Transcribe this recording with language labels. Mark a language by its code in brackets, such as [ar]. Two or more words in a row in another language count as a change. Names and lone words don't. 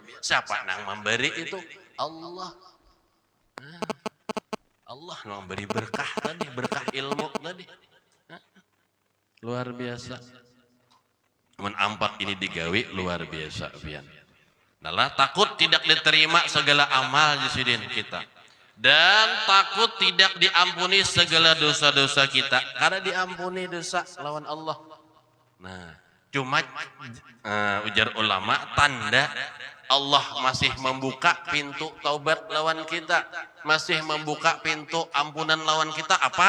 [bjn] Siapa nang memberi itu? Allah. Allah memberi berkah tadi, berkah ilmu tadi. Luar biasa. Menampak ini digawi luar biasa pian. Nah takut tidak diterima segala amal jisidin kita. Dan takut tidak diampuni segala dosa-dosa kita. Karena diampuni dosa lawan Allah. Nah, cuma ujar ulama tanda Allah masih membuka pintu taubat lawan kita, masih membuka pintu ampunan lawan kita apa?